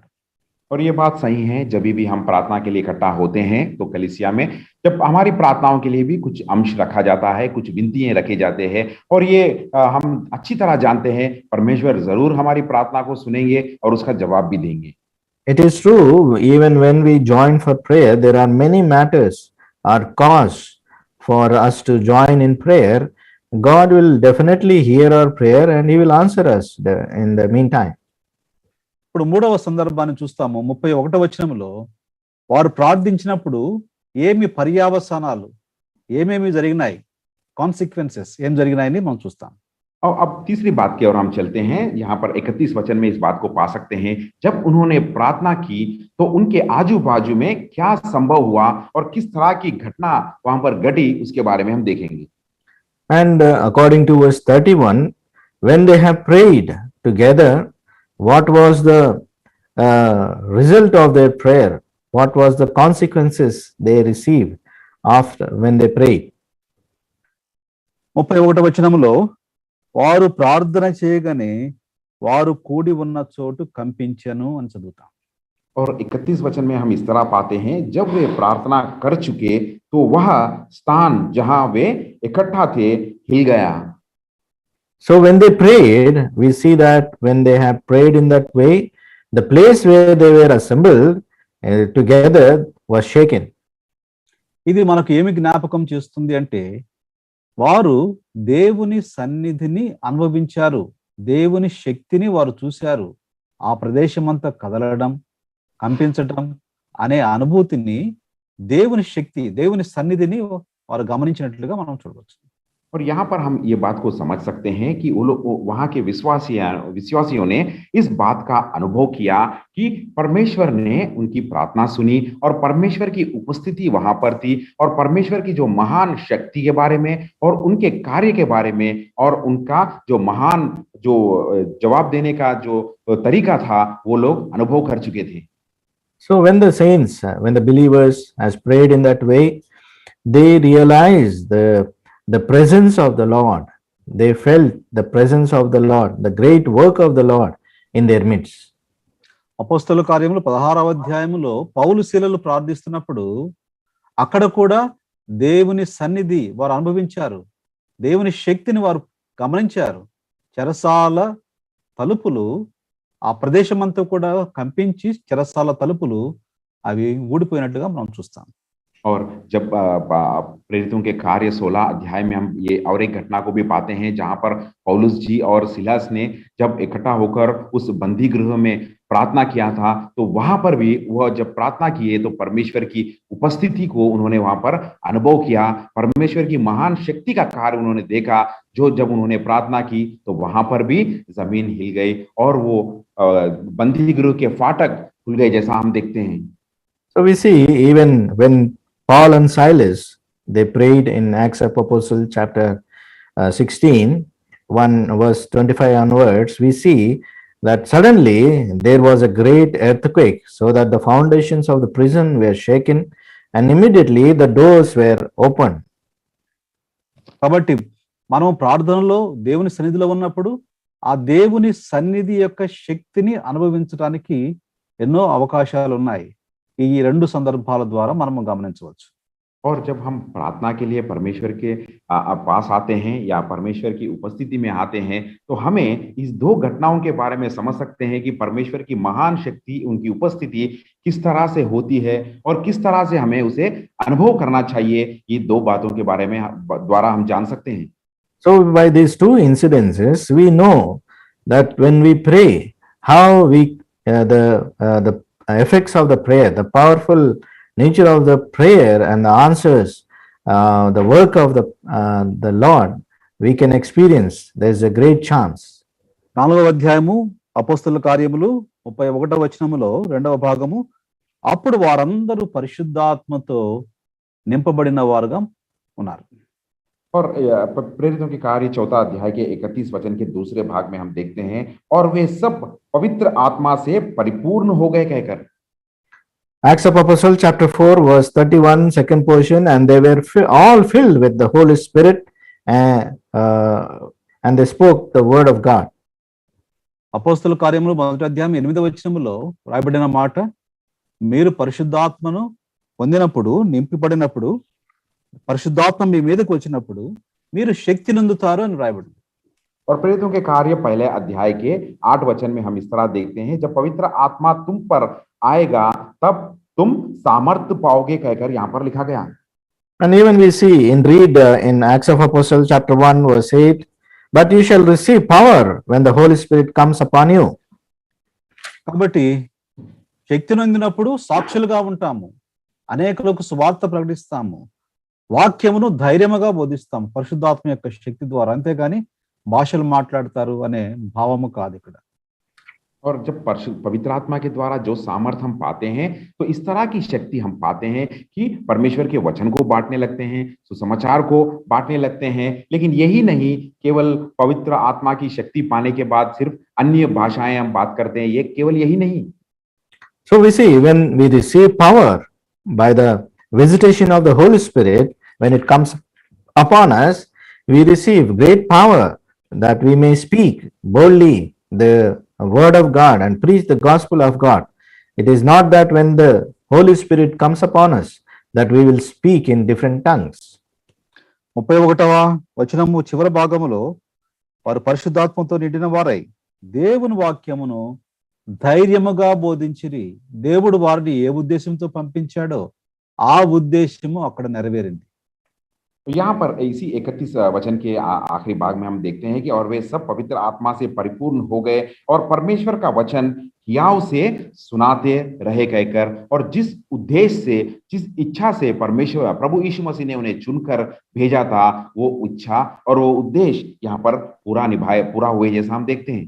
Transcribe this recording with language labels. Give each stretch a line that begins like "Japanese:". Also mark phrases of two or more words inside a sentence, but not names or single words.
Hindi: और ये बात सही है, जब भी हम प्रार्थना के लिए इकट्ठा होते हैं तो कलीसिया में जब हमारी प्रार्थनाओं के लिए भी कुछ अंश रखा जाता है, कुछ विनतियां रखे जाते हैं, और ये हम अच्छी तरह जानते हैं परमेश्वर जरूर हमारी प्रार्थना को सुनेंगे और उसका जवाब भी देंगे.
English: It is true, even when we join for prayer, there are many matters or cause for us to join in prayer. God will definitely hear our prayer and he will answer us in the meantime.
Telugu: ఇప్పుడు మూడవ సందర్భాన్ని చూస్తాము. 31వ వచనంలో వారు ప్రార్థించినప్పుడు ఏమి పర్యావసానాలు, ఏమేమి జరిగినాయి, కాన్సిక్వెన్సెస్ ఏం జరిగినాయని మనం చూస్తాం.
Hindi: और अब तीसरी बात की ओर हम चलते हैं. यहाँ पर 31 वचन में इस बात को पा सकते हैं, जब उन्होंने प्रार्थना की तो उनके आजू बाजू में क्या संभव हुआ और किस तरह की घटना वहां पर घटी, उसके बारे में हम देखेंगे.
English: And according to verse 31, when they have prayed together, what was the result of their prayer? What was the consequences they received after when they prayed?
Telugu: 31వ వచనంలో వారు ప్రార్థన చేయగానే వారు కూడి ఉన్న చోటు కంపించెను అని చదువుతాం.
Hindi: और 31 वचन में हम इस तरह पाते हैं, जब वे प्रार्थना कर चुके तो वह स्थान जहां वे इकट्ठा थे हिल गया.
English: So when they prayed, we see that when they have prayed in that way, the place where they were assembled together was shaken.
Telugu: ఇది మనకు ఏమి జ్ఞాపకం చేస్తుంది అంటే, వారు దేవుని సన్నిధిని అనుభవించారు, దేవుని శక్తిని వారు చూశారు. ఆ ప్రదేశమంతా కదలడం, కంపించడం అనే అనుభూతిని, దేవుని శక్తి, దేవుని సన్నిధిని వారు గమనించినట్లుగా మనం చూడవచ్చు.
Hindi: और यहाँ पर हम ये बात को समझ सकते हैं कि वो लोग वहाँ के विश्वासियों ने इस बात का अनुभव किया कि परमेश्वर ने उनकी प्रार्थना सुनी और परमेश्वर की उपस्थिति वहां पर थी, और परमेश्वर की जो महान शक्ति के बारे में और उनके कार्य के बारे में और उनका जो महान जो जवाब देने का जो तरीका था वो लोग अनुभव कर चुके थे.
English: So when the saints, when the believers has prayed in that way, they realized the presence of the Lord. They felt the presence of the Lord, the great work of the Lord in their midst.
Telugu: అపోస్తలుల కార్యములు 16వ అధ్యాయములో పౌలు శీలలు ప్రార్థిస్తున్నప్పుడు అక్కడ కూడా దేవుని సన్నిధి వారు అనుభవించారు, దేవుని శక్తిని వారు గమనించారు. చెరసాల తలుపులు, ఆ ప్రదేశమంతా కూడా కంపించి చెరసాల తలుపులు అవి ఊడిపోయినట్లుగా మనం చూస్తాం.
Hindi: और जब प्रेरितों के कार्य 16 अध्याय में हम ये और एक घटना को भी पाते हैं, जहां पर पौलुस जी और सिलास ने जब इकट्ठा होकर उस बंदी गृह में प्रार्थना किया था, तो वहां पर भी वह जब प्रार्थना किए तो परमेश्वर की उपस्थिति को उन्होंने वहां पर अनुभव किया, परमेश्वर की महान शक्ति का कार्य उन्होंने देखा. जो जब उन्होंने प्रार्थना की तो वहां पर भी जमीन हिल गई और वो बंदी गृह के फाटक खुल गए, जैसा हम देखते हैं.
English: So we see even when Paul and Silas, they prayed in Acts of Apostles chapter 16, 1 verse 25 onwards, we see that suddenly there was a great earthquake, so that the foundations of the prison were shaken and immediately the doors were opened.
Telugu: కాబట్టి మనం ప్రార్థనలో దేవుని సన్నిధిలో ఉన్నప్పుడు ఆ దేవుని సన్నిధి యొక్క శక్తిని అనుభవించడానికి ఎన్నో అవకాశాలు ఉన్నాయి. ఈ రెండు సందర్భాల ద్వారా మనం గమనించవచ్చు.
Hindi: और जब हम प्रार्थना के लिए परमेश्वर के पास आते हैं या परमेश्वर की उपस्थिति में आते हैं, तो हमें इस दो घटनाओं के बारे में समझ सकते हैं कि परमेश्वर की महान शक्ति, उनकी उपस्थिति किस तरह से होती है और किस तरह से हमें उसे अनुभव करना चाहिए. ये दो बातों के बारे में द्वारा हम जान सकते हैं.
English: So by these two incidences, we know that when we pray, how we the effects of the prayer, the powerful nature of the prayer and the answers, the work of the Lord, we can experience. There is a great chance.
Telugu: 4వ అధ్యాయము అపోస్తలుల కార్యములు 31వ వచనములో 2వ భాగము, అప్పుడు వారందరూ పరిశుద్ధాత్మతో నింపబడిన వారుగా ఉన్నారు.
Hindi: और प्रेरितों के कार्य 4 अध्याय के 31 वचन के दूसरे भाग में हम देखते हैं, और वे सब पवित्र आत्मा से परिपूर्ण हो गए कहकर।
English: Acts of Apostle chapter 4 verse 31 second portion, and they were all filled with the Holy Spirit and they spoke the word of God.
Telugu: అపోస్తల కార్యములు 1వ అధ్యాయం 8వ వచనములో రాయబడిన మాట, మీరు పరిశుద్ధాత్మను పొందినప్పుడు, నింపబడినప్పుడు, పరిశుద్ధాత్మ మీ మీదకి వచ్చినప్పుడు మీరు శక్తి నందుతారు అని రాయబడింది.
Hindi: और प्रेरितों के कार्य 1 अध्याय के 8 वचन में हम इस तरह देखते हैं, जब पवित्र आत्मा तुम पर आएगा तब तुम सामर्थ्य पाओगे कहकर यहाँ पर लिखा गया।
English: And even we see in Acts of Apostle chapter 1 verse 8, but you shall receive power when the Holy Spirit comes upon you.
Telugu: కాబట్టి శక్తి నొందినప్పుడు సాక్షులుగా ఉంటాము, అనేకులకు సువార్త ప్రకటిస్తాము, వాక్యమును ధైర్యముగా బోధిస్తాము పరిశుద్ధాత్మ యొక్క శక్తి ద్వారా, అంతేగాని భాషలు మాట్లాడతారు అనే భావము కాదు ఇక్కడ.
Hindi: और जब पवित्र आत्मा के द्वारा जो सामर्थ हम पाते हैं, तो इस तरह की शक्ति हम पाते हैं कि परमेश्वर के वचन को बांटने लगते हैं, सुसमाचार को बांटने लगते हैं। लेकिन यही नहीं, केवल पवित्र आत्मा की शक्ति पाने के बाद सिर्फ अन्य भाषाएं हम बात करते हैं, ये केवल यही नहीं।
English: So we see when we receive power by the visitation of the Holy Spirit, when it comes upon us, we receive great power that we may speak boldly the word of God and preach the gospel of God. It is not that when the Holy Spirit comes upon us that we will speak in different tongues.
Telugu: 31వ వచనము చివరి భాగములో, వారు పరిశుద్ధాత్మతో నిండిన వారై దేవుని వాక్యమును ధైర్యముగా బోధించిరి, దేవుడు వారిని ఏ ఉద్దేశంతో పంపించాడో ఆ ఉద్దేశము అక్కడ నెరవేరింది.
Hindi: यहाँ पर इसी 31 वचन के आखिरी भाग में हम देखते हैं कि और वे सब पवित्र आत्मा से परिपूर्ण हो गए और परमेश्वर का वचन हियाव से सुनाते रहे कहकर, और जिस उद्देश्य से, जिस इच्छा से परमेश्वर प्रभु यीशु मसीह ने उन्हें चुनकर भेजा था, वो इच्छा और वो उद्देश्य यहाँ पर पूरा हुए जैसा हम देखते हैं।